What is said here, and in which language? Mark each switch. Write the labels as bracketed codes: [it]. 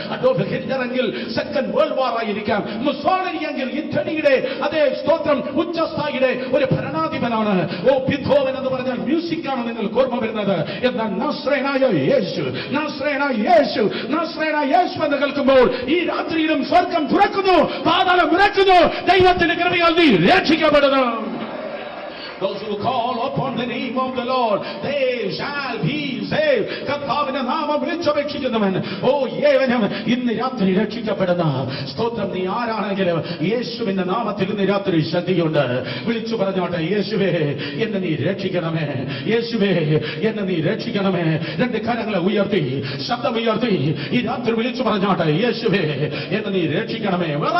[ml] Adolf Hitler എങ്കിൽ [en] second world war [ml] ആയിരിക്കാം. Mussolini എങ്കിൽ ഇറ്റലിയുടെ അതേ സ്തോത്രം ഉച്ചസ്ഥായിയുടെ ഒരു ഭരണാധിപനാണ്. ഓ ബീഥോവൻ എന്ന് പറഞ്ഞാൽ മ്യൂസിക് ആണ് നിങ്ങൾക്ക് ഓർമ്മ വരുന്നത്. എന്നാൽ നസ്രേനായ യേശു, നസ്രേനായ യേശു, നസ്രേനായ യേശു എന്ന് കേൾക്കുമ്പോൾ ഈ രാത്രിയിലും സ്വർഗം തുറക്കുന്നു, പാതാളം തുറക്കുന്നു. ദൈവത്തിന്റെ കൃപയാൽ നീ രക്ഷിക്കപ്പെടുന്നു. [en] Those who call upon the name of the Lord, they shall be saved. [ml] കർത്താവിന്റെ നാമം വിളിച്ചപേക്ഷിക്കുന്നവൻ ഓ ഏവനും ഇന്ന് രാത്രി രക്ഷിക്കപ്പെടുന്ന സ്തോത്രം. നീ ആരാണെങ്കിലും യേശുവിന്റെ നാമത്തിൽ ഇന്ന് രാത്രി ശക്തിയുണ്ട്. വിളിച്ചു പറഞ്ഞോട്ടെ, യേശുവേ എന്നെ നീ രക്ഷിക്കണമേ, യേശുവേ എന്നെ നീ രക്ഷിക്കണമേ. രണ്ട് കരങ്ങളെ ഉയർത്തി ശബ്ദമുയർത്തി ഈ രാത്രി വിളിച്ചു പറഞ്ഞോട്ടെ, യേശുവേ എന്നെ നീ രക്ഷിക്കണമേ.